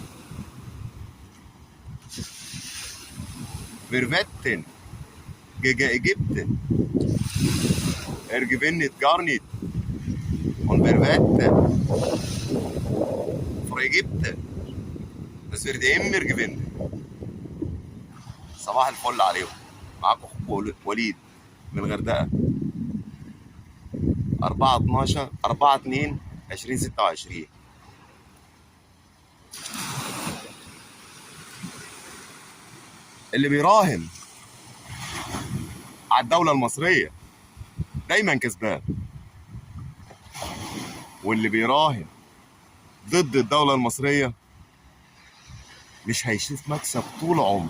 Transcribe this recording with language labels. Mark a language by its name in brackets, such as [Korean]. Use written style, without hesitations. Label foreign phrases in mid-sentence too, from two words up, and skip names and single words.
[German] Wir wetten gegen Ägypten. Er gewinnt gar nicht. Und wir wetten für Ägypten. Das wird immer gewinnen. [Arabic] صباح الفل عليكم. معاكم اخوكم وليد من الغردقه. 4/12/4/2/2026. اللي بيراهن على الدولة المصرية دايما كسبان، واللي بيراهن ضد الدولة المصرية مش هيشوف مكسب طول عمره.